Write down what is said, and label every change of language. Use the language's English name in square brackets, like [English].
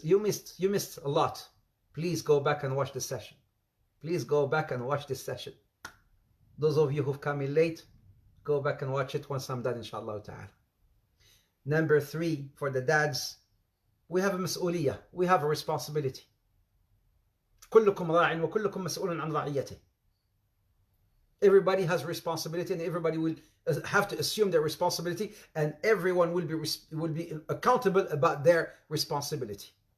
[English] You missed a lot. Please go back and watch the session. Please go back and watch this session. Those of you who've come in late, go back and watch it once I'm done, inshallah ta'ala. Number 3, for the dads, we have a mas'uliyah. We have a responsibility. [Arabic] كلكم راع وكلكم مسؤول عن رعيته. [English] Everybody has responsibility, and everybody will have to assume their responsibility, and everyone will be accountable about their responsibility.